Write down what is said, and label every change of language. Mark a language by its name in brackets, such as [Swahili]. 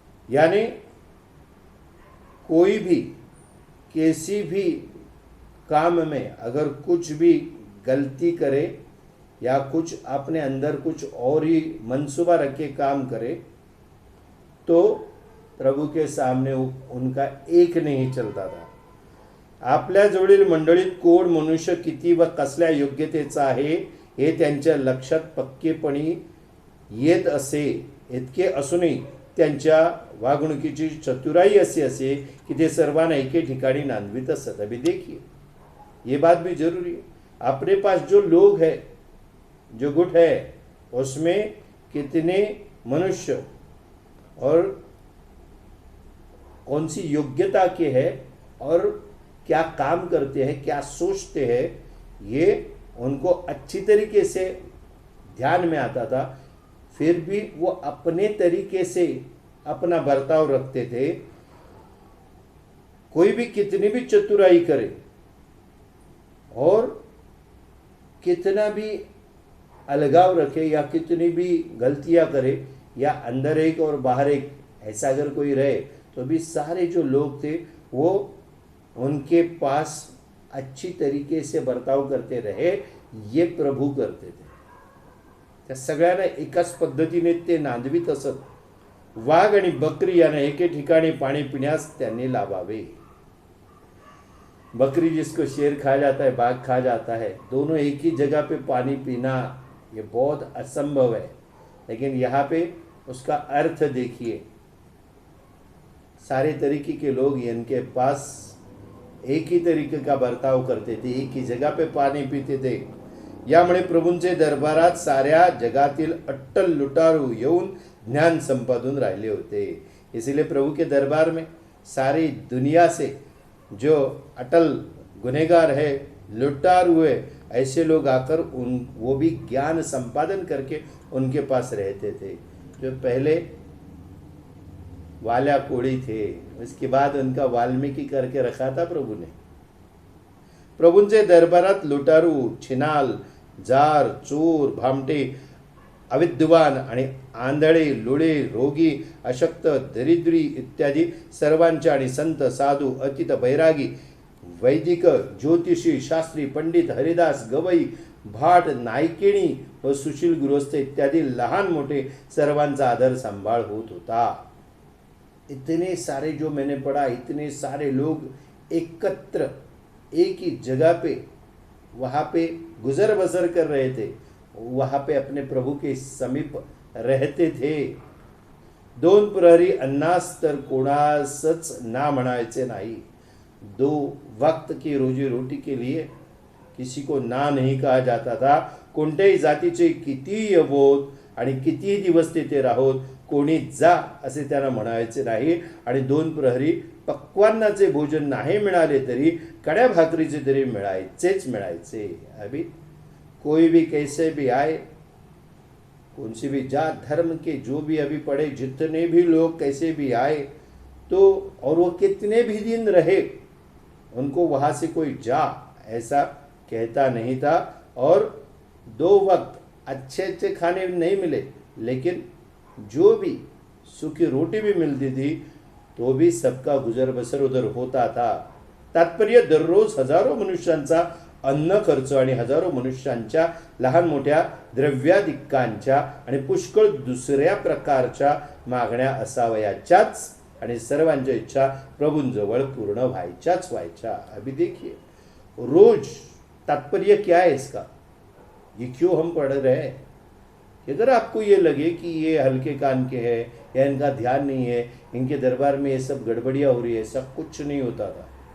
[Hindi] यानी कोई भी किसी भी काम में अगर कुछ भी गलती करे या कुछ अपने अंदर कुछ और ही मंसूबा रख के काम करे तो प्रभु के सामने उनका एक नहीं चलता था. [Marathi] आपल्या जवळील मंडळीत कोण मनुष्य किती व कसल्या योग्यतेचा आहे हे त्यांच्या लक्षात पक्केपणी येत असे. इतके असूनही त्यांच्या वागणुकीची चतुराई अशी असे की ते सर्वांना एके ठिकाणी नांदवित असत. [Hindi] अभी देखिए, ये बात भी जरूरी है. अपने पास जो लोग है, जो गुट है, उसमें कितने मनुष्य और कौन सी योग्यता के हैं और क्या काम करते हैं, क्या सोचते हैं, ये उनको अच्छी तरीके से ध्यान में आता था. फिर भी वो अपने तरीके से अपना बर्ताव रखते थे. कोई भी कितनी भी चतुराई करे और कितना भी अलगाव रखे या कितनी भी गलतियां करे या अंदर एक और बाहर एक ऐसा अगर कोई रहे तो भी सारे जो लोग थे वो उनके पास अच्छी तरीके से बर्ताव करते रहे. ये प्रभू करते थे. [Marathi] त्या सगळ्यांना एकाच पद्धतीने ते नांदवीत असत. वाघ आणि बकरी यांना एके ठिकाणी पाणी पिण्यास त्यांनी लावावे. [Hindi] बकरी जिसको शेर खा जाता है, बाघ खा जाता है, दोनों एक ही जगह पे पानी पीना ये बहुत असंभव है. लेकिन यहाँ पे उसका अर्थ देखिए. सारे तरीके के लोग इनके पास एक ही तरीके का बर्ताव करते थे, एक ही जगह पे पाणी पिते थे. [Marathi] यामुळे प्रभूंचे दरबारात साऱ्या जगातील अट्टल लुटारू येऊन ज्ञान संपादून राहिले होते. [Hindi] इसीलिए प्रभु के दरबार में सारी दुनिया से जो अटल गुनहगार है, लुटारू है, ऐसे लोग आकर वो भी ज्ञान संपादन करके उनके पास रहते थे. जो पहले वाल्या कोड़ी थे, उसके बाद उनका वाल्मीकि करके रखा था प्रभु ने. [Marathi] प्रभूंचे दरबारात लुटारू, छिनाल, जार, चोर, भामटे, अविद्वान आणि आंधळे, लुळे, रोगी, अशक्त, दरिद्री इत्यादी सर्वांच्या आणि संत, साधू, अतित, बैरागी, वैदिक, ज्योतिषी, शास्त्री, पंडित, हरिदास, गवई, भाट, नायकिणी व सुशील गृहस्थ इत्यादी लहान मोठे सर्वांचा आदर सांभाळ होत होता. [Hindi] इतने सारे जो मैंने पढ़ा, इतने सारे लोग एकत्र एक ही जगह पे वहाँ पे गुजर बसर कर रहे थे, वहाँ पे अपने प्रभु के समीप रहते थे. [Marathi] 2 प्रहरी अन्नास तर कोणासच ना म्हणायचे नाही. [Hindi] 2 वक्त की रोजी रोटी के लिए किसी को ना नहीं कहा जाता था. [Marathi] कोणत्याही जातीचे कितीही अबोध आणि कितीही दिवस तेथे राहोत कोणी जा असे त्यांना म्हणायचे नाही. आणि 2 प्रहरी पक्वान्नाचे भोजन नाही मिळाले तरी कड्या भाकरीचे तरी मिळायचे. [Hindi] अभी कोई भी कैसे भी आए, कौन सी भी जात धर्म के जो भी अभी पढ़े जितने भी लोग कैसे भी आए तो और वो कितने भी दिन रहे, उनको वहाँ से कोई जा ऐसा कहता नहीं था. और 2 वक्त अच्छे अच्छे खाने नहीं मिले, लेकिन जो भी सूखी रोटी भी मिलती थी तो भी सबका गुजर बसर उधर होता था. [Marathi] तात्पर्य दररोज हजारो मनुष्यांचा अन्न खर्च आणि हजारो मनुष्यांच्या लहान मोठ्या द्रव्याधिकांच्या आणि पुष्कळ दुसऱ्या प्रकारच्या मागण्या असावयाच्याच आणि सर्वांच्या इच्छा प्रभूंजवळ पूर्ण व्हायच्या. [Hindi] अभी देखिए रोज तात्पर्य क्या है इसका, ये क्यों हम पढ़ रहे हैं कि अगर आपको ये लगे कि ये हल्के कान के हैं या इनका ध्यान नहीं है, इनके दरबार में ये सब गड़बड़ियाँ हो रही है, सब कुछ नहीं होता था.